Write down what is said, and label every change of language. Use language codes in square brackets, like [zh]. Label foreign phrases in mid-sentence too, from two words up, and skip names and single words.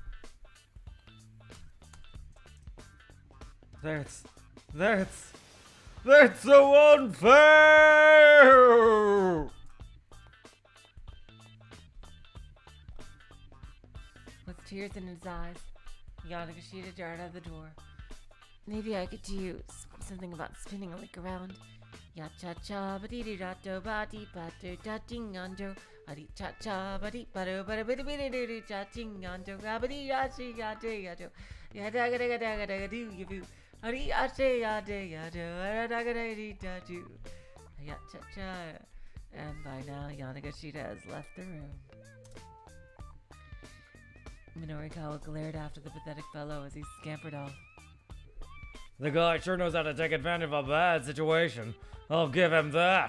[en] That's so unfair! With tears in his eyes, Yanagashita darted out of the door. Maybe I could do something about spinning a lick around. Ya cha cha ba dee dee da do ba dee ba do da ding on do. A dee cha cha ba dee ba do ba da ba dee ba dee dee cha ding on do. Ga ba dee ya chi ya de ya do. Ya da ga da ga da ga do you boo. A dee ya che ya de ya do. A da ga da dee da do. Ya cha cha. And by now, Yanagashita has left the room. Minorikawa glared after the pathetic fellow as he scampered off. The guy sure knows how to take advantage of a bad situation. I'll give him that.